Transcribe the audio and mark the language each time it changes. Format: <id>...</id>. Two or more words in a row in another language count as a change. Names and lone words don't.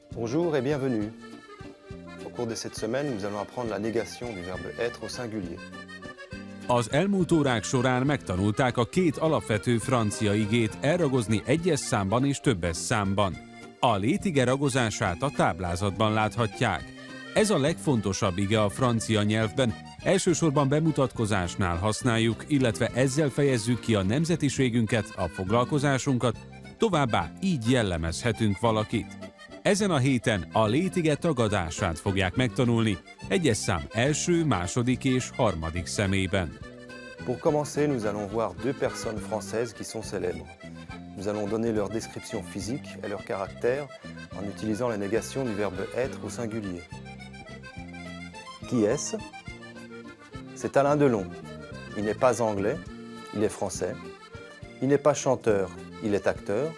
<fr>Bonjour et bienvenue. Au cours de cette semaine, nous allons apprendre la négation du verbe être au singulier.</fr> <hu>Az elmúlt órák során megtanulták a két alapvető francia igét elragozni egyes számban és többes számban. A létige ragozását a táblázatban láthatják. Ez a legfontosabb ige a francia nyelvben, elsősorban bemutatkozásnál használjuk, illetve ezzel fejezzük ki a nemzetiségünket, a foglalkozásunkat, továbbá így jellemezhetünk valakit. Ezen a héten a létige tagadását fogják megtanulni, egyes szám első, második és harmadik személyben.</hu> <fr>Pour commencer, nous allons voir deux personnes françaises qui sont célèbres. Nous allons donner leur description physique et leur caractère en utilisant la négation du verbe être au singulier. Qui est-ce? C'est Alain Delon. Il n'est pas anglais, il est français. Il n'est pas chanteur, il est acteur.</fr>